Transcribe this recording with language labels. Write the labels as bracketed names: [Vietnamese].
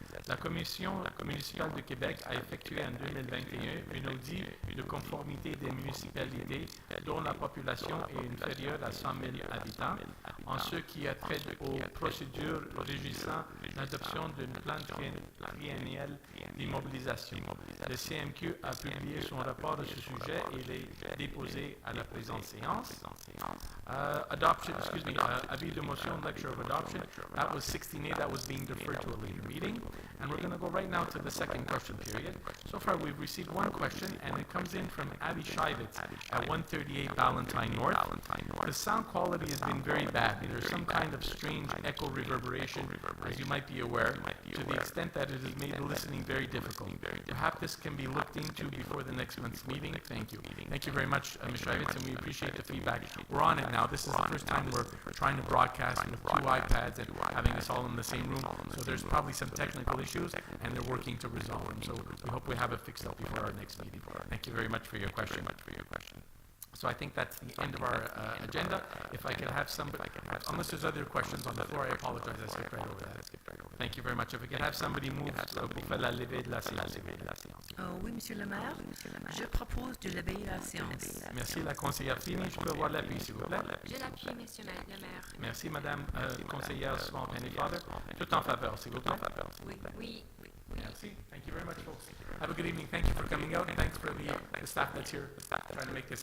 [French] La Commission municipale de Québec a effectué en 2021 un audit de conformité des municipalités dont la population est inférieure à 100 000 habitants en ce qui a trait aux procédures régissant l'adoption d'un plan triennal d'immobilisation. Le CMQ a publié son rapport à ce sujet et l'a déposé à la présente séance. Adoption, avis de motion, lecture of adoption. [English] That was 16A, that was being deferred to a later meeting. And we're going to go right now to the second question period. So far, we've received one question, and it comes in from Abby Shivitz at 138 Ballantyne North. The sound quality has been very bad. There's some kind of strange echo reverberation, as you might be aware, to the extent that it has made listening very difficult. Perhaps this can be looked into before the next month's meeting. Thank you. Thank you very much, Ms. Shivitz, and we appreciate the feedback. We're on it now. This is the first time we're trying to broadcast with 2 iPads and having us all in the same room. So there's probably some technical issues, and they're working to resolve them. So we hope we have it fixed up before our next meeting. Thank you very much for your question. So I think that's the end of our agenda. If I could have somebody, unless there's other questions on the floor, I apologize, I skipped right over that. Thank you very much. If we could have somebody move [French] pour la levée de la séance. Oui, Monsieur le maire, je propose de lever la séance. Merci, la conseillère Fini. Je peux avoir l'appui, s'il vous plaît. Je l'appuie, Monsieur le maire. Merci, Madame conseillère Swamp Father. Tout en faveur, s'il vous plaît. Oui. Merci. [English] Thank you very much, folks. Have a good evening. Thank you for coming out, and thanks for the staff that's here trying to make this happen.